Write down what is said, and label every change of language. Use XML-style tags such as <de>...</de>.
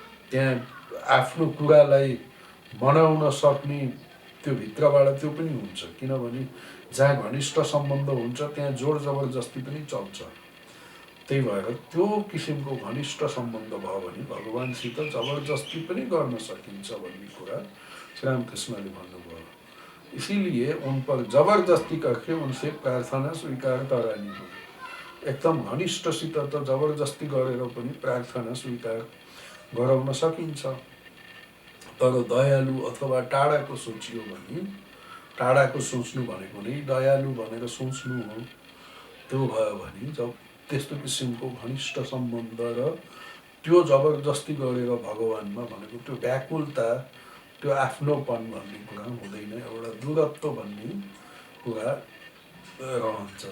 <ne>त्यहाँ आफ्नो कुरालाई मनाउन सक्ने त्यो भित्रबाट त्यो पनि हुन्छ, किनभने जहाँ घनिष्ठ सम्बन्ध हुन्छ त्यहाँ जोड जबरजस्ती पनि चल्छ। त्यही भएर त्यो किसिमको घनिष्ठ सम्बन्ध भयो भने भगवानसित जबरजस्ती पनि गर्न सकिन्छ भन्ने कुरा श्रीरामकृष्णले भन्नुभयो।</ne> <hi>इसीलिए उन पर जबरदस्ती करके उनसे प्रार्थना स्वीकार करानी हो।</hi> <ne>एकदम घनिष्ठसित त जबरजस्ती गरेर पनि प्रार्थना स्वीकार गराउन सकिन्छ, तर दयालु अथवा टाढाको सोचियो भने, टाढाको सोच्नु भनेको नै दयालु भनेर सोच्नु हो। त्यो भयो भने जब त्यस्तो किसिमको घनिष्ठ सम्बन्ध र त्यो जबरजस्ती गरेर भगवानमा भनेको त्यो व्याकुलता, त्यो आफ्नोपन भन्ने कुरा हुँदैन, एउटा दूरत्व भन्ने कुरा रहन्छ।</ne>